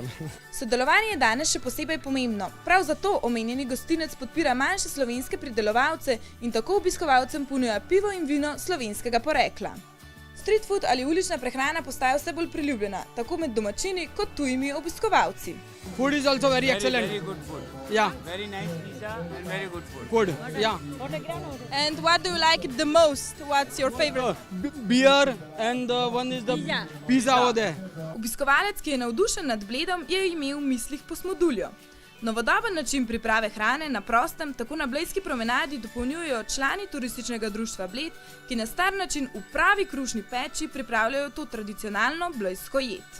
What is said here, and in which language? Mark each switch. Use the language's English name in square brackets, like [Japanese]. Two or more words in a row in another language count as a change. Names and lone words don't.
[Slovenian] Sodelovanje je danes še posebej pomembno. Prav zato omenjeni gostinec podpira manjše slovenske pridelovalce in tako obiskovalcem ponuja pivo in vino slovenskega porekla. [English] Street food [Slovenian] ali ulična prehrana postaja vse bolj priljubljena, tako med domačini kot tujimi obiskovalci. [English] Food is also very excellent. Very good food. Yeah. Very nice pizza and very good food. Good. Yeah. And what do you like the most? What's your favorite? Beer and one is the pizza over there. [Slovenian] Obiskovalec, ki je navdušen nad Bledom, je imel v mislih posmoduljo. Novodoben način priprave hrane na prostem tako na Blejski promenadi dopolnjujejo člani turističnega društva Bled, ki na star način v pravi krušni peči pripravljajo to tradicionalno blejsko jed.